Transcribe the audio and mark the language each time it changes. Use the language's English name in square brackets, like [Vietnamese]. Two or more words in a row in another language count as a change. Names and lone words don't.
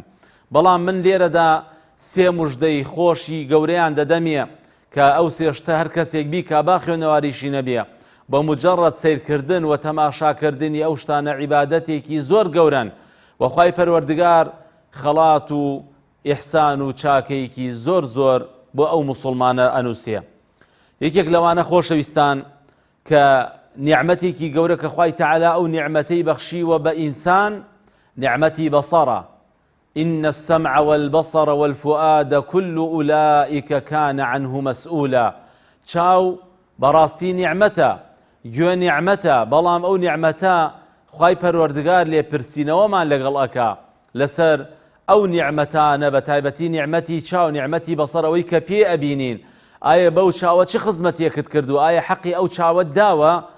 [Central Kurdish] بەڵام من لێرەدا سێ موژدەی خۆشی گەورەیان دەدەمێ کە ئەو سێشتە هەر کەسێک بیکا با خوێنەواریشی نەبێ، بە مجرد سیرکردن و تەماشاکردنی ئەو شتانە عیبادەتێکی زۆر گەورن و خوای پەروەردگار خەڵات و ئیحسان و چاکەیەکی زۆر زۆر بۆ ئەو موسڵمانە ئەنووسێ. یەکێک لەوانە خۆشەویستان کە نیعمەتێکی گەورە کە خوای تەعالا ئەو نیعمەتەی بەخشیوە بە ئینسان نیعمەتی بەسەڕە. [Arabic] إن السمع والبصر والفؤاد كل أولئك كان عنه مسؤولا. [Central Kurdish] چاو بەڕاستی نیعمەتە، گوێ نیعمەتە، بەڵام ئەو نیعمەتە خوای پەروەردگار لێ پرسینەوەمان لەگەڵ ئەکا لەسەر ئەو نیعمەتانە، بە تایبەتی نیعمەتی چاو، نیعمەتی بەسەرەوەی کە پێ ئەبینین. ئایا بەو چاوە چ خزمەتێکت کردو؟ ئایا حەقی ئەو چاوەت داوە؟